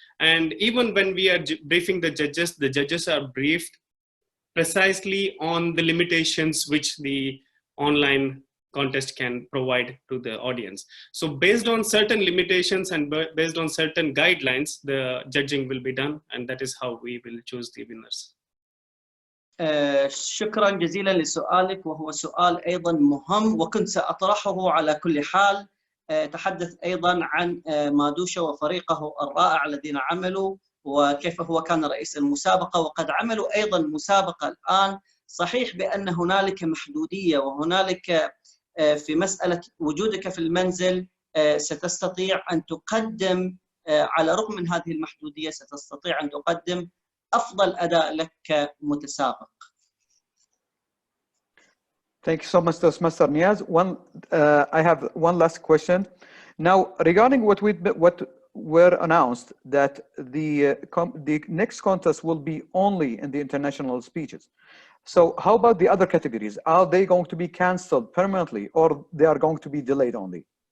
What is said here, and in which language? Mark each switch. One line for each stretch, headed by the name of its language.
English: And even when we are briefing the judges are briefed precisely on the limitations which the online contest can provide to the audience. So based on certain limitations and based on certain guidelines, the judging will be done, and that is how we will choose the winners.
Arabic: شكرا جزيلا لسؤالك، وهو سؤال أيضا مهم وكنت سأطرحه على كل حال. تحدث أيضا عن مادوشة وفريقه الرائع الذين عملوا وكيف هو كان رئيس المسابقة، وقد عملوا أيضا مسابقة الآن. صحيح بأن هنالك محدودية، وهنالك في مسألة وجودك في المنزل ستستطيع أن تقدم على الرغم من هذه المحدودية ستستطيع أن تقدم أفضل أداء لك كمتسابق.
English: Thank you so much, Toastmaster Niyaz. I have one last question. Now, regarding what were announced that the next contest will be only in the international speeches. So how about the other categories? Are they going to be cancelled permanently, or they are going to be delayed only?